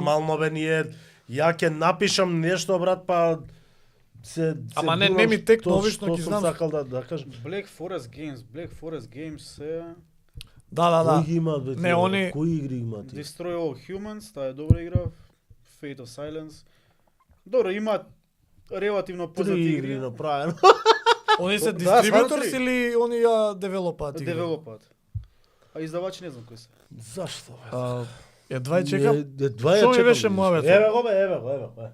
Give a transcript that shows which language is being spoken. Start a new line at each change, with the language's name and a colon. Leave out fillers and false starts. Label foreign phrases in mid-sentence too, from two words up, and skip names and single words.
Macedonian: нормално бе ние. Ја ќе напишам нешто, брат, па се Ама не гурам ми текно, што- обично што ќе сум знам. сакал да кажам. Black Forest Games се Да. Кои ги имаат бе? Не, тие? они- Кои игри имаат? тие? Destroy All Humans, таа е добра игра. Fate of Silence. Добро, имаат релативно Три познати игри игри. направено. Они се Да, дистрибуторс стварно или они ја девелопаат игри? Девелопат. А издавачи не знам кои се. Зашто бе? Едва и чекам. Едва ја Што ми чекам. беше мојавето? Еве го бе, еве го.